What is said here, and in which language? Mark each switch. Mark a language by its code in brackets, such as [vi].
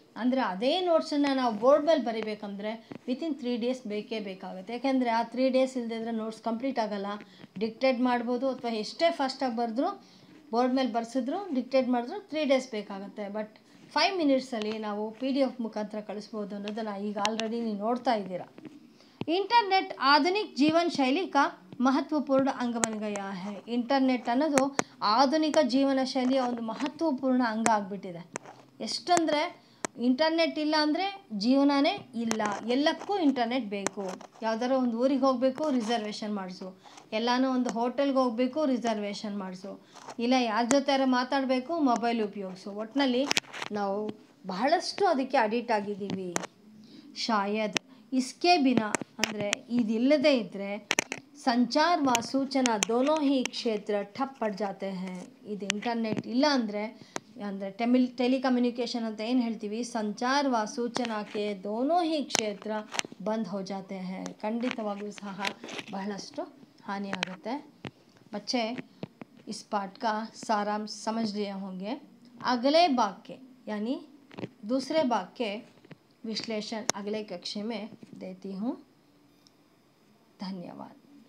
[kn] ಅಂದರೆ ಅದೇ ನೋಟ್ಸನ್ನು ನಾವು ಬೋರ್ಡ್ ಮೇಲೆ ಬರಿಬೇಕಂದ್ರೆ ವಿತಿನ್ 3 days ಬೇಕೇ ಬೇಕಾಗುತ್ತೆ. ಯಾಕೆಂದರೆ ಆ 3 days ಇಲ್ಲದಿದ್ದರೆ ನೋಟ್ಸ್ ಕಂಪ್ಲೀಟ್ ಆಗೋಲ್ಲ. ಡಿಕ್ಟೇಟ್ ಮಾಡ್ಬೋದು, ಅಥವಾ ಎಷ್ಟೇ ಫಾಸ್ಟಾಗಿ ಬರೆದ್ರು, ಬೋರ್ಡ್ ಮೇಲೆ ಬರ್ಸಿದ್ರು, ಡಿಕ್ಟೇಟ್ ಮಾಡಿದ್ರು 3 days ಬೇಕಾಗುತ್ತೆ. ಬಟ್ 5 minutesಲ್ಲಿ ನಾವು PDF ಮುಖಾಂತರ ಕಳಿಸ್ಬೋದು ಅನ್ನೋದನ್ನು ಈಗ ಆಲ್ರೆಡಿ ನೀವು ನೋಡ್ತಾ ಇದ್ದೀರಾ. [hi] इंटरनेट आधुनिक जीवन शैली का महत्वपूर्ण अंग बन गया है. [kn] इंटरनेट ಅನ್ನೋದು ಆಧುನಿಕ ಜೀವನ ಶೈಲಿಯ ಒಂದು ಮಹತ್ವಪೂರ್ಣ ಅಂಗ ಆಗಿಬಿಟ್ಟಿದೆ. ಎಷ್ಟಂದರೆ ಇಂಟರ್ನೆಟ್ ಇಲ್ಲ ಅಂದರೆ ಜೀವನನೇ ಇಲ್ಲ. ಎಲ್ಲಕ್ಕೂ ಇಂಟರ್ನೆಟ್ ಬೇಕು. ಯಾವುದಾದ್ರು ಒಂದು ಊರಿಗೆ ಹೋಗಬೇಕು, ರಿಸರ್ವೇಷನ್ ಮಾಡಿಸು. ಎಲ್ಲಾನು ಒಂದು ಹೋಟೆಲ್ಗೆ ಹೋಗಬೇಕು, ರಿಸರ್ವೇಷನ್ ಮಾಡಿಸು. ಇಲ್ಲ ಯಾರ ಜೊತೆ ಮಾತಾಡಬೇಕು, ಮೊಬೈಲ್ ಉಪಯೋಗಿಸು. ಒಟ್ಟಿನಲ್ಲಿ ನಾವು ಬಹಳಷ್ಟು ಅದಕ್ಕೆ ಅಡಿಕ್ಟ್ ಆಗಿದ್ದೀವಿ. [hi] ಶಾಯದ್ इसके बिना [kn] ಅಂದರೆ ಇದಿಲ್ಲದೆ ಇದ್ದರೆ [hi] ಸಂಚಾರ ವ ಸೂಚನಾ दोनों ही क्षेत्र ठप पड़ जाते हैं. [kn] ಇದು ಇಂಟರ್ನೆಟ್ ಇಲ್ಲ ಅಂದರೆ ಟೆಲಿಕಮ್ಯುನಿಕೇಷನ್ ಅಂತ ಏನು ಹೇಳ್ತೀವಿ, ಸಂಚಾರ ವ ಸೂಚನಾಕ್ಕೆ [hi] दोनों ही क्षेत्र बंद हो जाते हैं. [kn] ಖಂಡಿತವಾಗ್ಲೂ ಸಹ ಬಹಳಷ್ಟು ಹಾನಿಯಾಗುತ್ತೆ. [hi] बच्चे इस पाठ का सारांश समझ लिए होंगे. अगले भाग के यानी दूसरे भाग के विश्लेषण अगले कक्षा में देती हूँ. धन्यवाद.